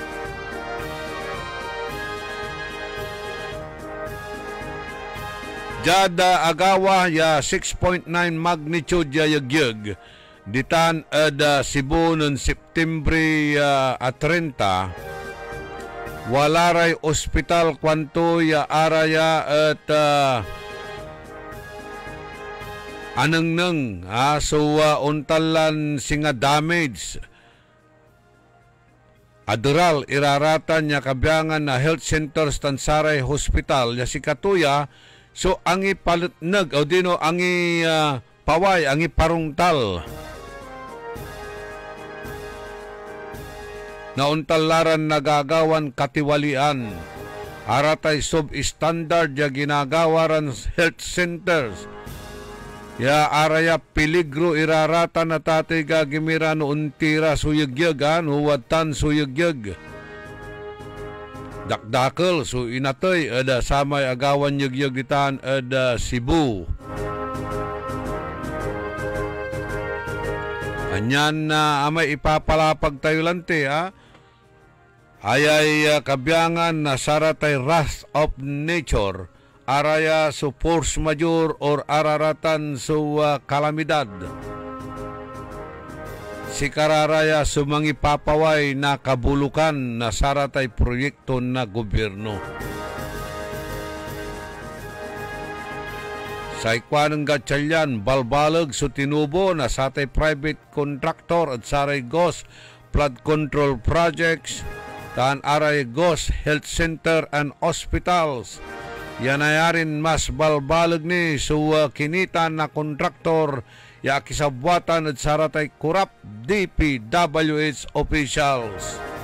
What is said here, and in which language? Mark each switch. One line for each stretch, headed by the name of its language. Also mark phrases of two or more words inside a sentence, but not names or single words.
Pangasinan: Jada agawa ya 6.9 magnitude ya yagyag ditan ada Cebu noong Septembre 30 walaray ospital kwanto ya araya at anang so untalan singa damage Adural iraratan niya kabyangan na
English: health center
Pangasinan: Tansaray Hospital ya si Katuya so angi palutnag o dino angi paway angi parungtal nauntalaran nagagawan katiwalian aratay sub-standard ya ginagawaran
English: health centers
Pangasinan: ya araya peligro irarata na tatay gagimira no untira suyagyag huwatan suyagyag dakdakal so inatoy ada samay agawan yagyagitan ada Cebu anyan na amay ipapalapag tayo lante ayay kabyangan na saratay
English: wrath of nature
Pangasinan: araya su
English: force majeure
Pangasinan: or araratan su kalamidad si kararaya su mangipapaway na kabulukan na saratay proyekto na gobyerno sa ikwanang gatsalyan balbalag su tinubo na satay private contractor at saray GOS
English: flood control projects
Pangasinan: taan aray GOS
English: health center and hospitals
Pangasinan: yanayarin mas balbalag ni so kinita na kontraktor ya kisabwatan at saratay kurap DPWH officials.